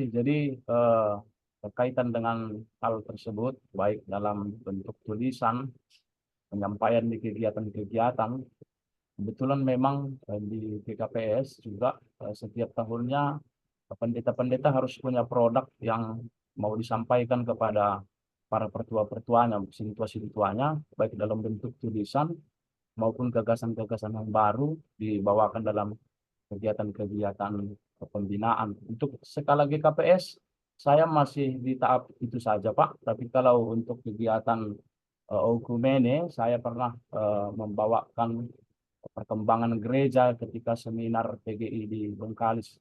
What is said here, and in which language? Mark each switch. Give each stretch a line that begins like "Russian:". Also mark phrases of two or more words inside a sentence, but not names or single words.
Indonesian: Jadi berkaitan dengan hal tersebut, baik dalam bentuk tulisan, penyampaian di kegiatan-kegiatan, kebetulan memang di PKPS juga setiap tahunnya pendeta-pendeta harus punya produk yang mau disampaikan kepada para pertua-pertuanya, sintua-sintuanya, baik dalam bentuk tulisan maupun gagasan-gagasan yang baru dibawakan dalam kegiatan-kegiatan pembinaan. Untuk skala GKPS, saya masih di tahap itu saja, Pak. Tapi kalau untuk kegiatan Okumene, saya pernah membawakan perkembangan gereja ketika seminar PGI di Bengkalis.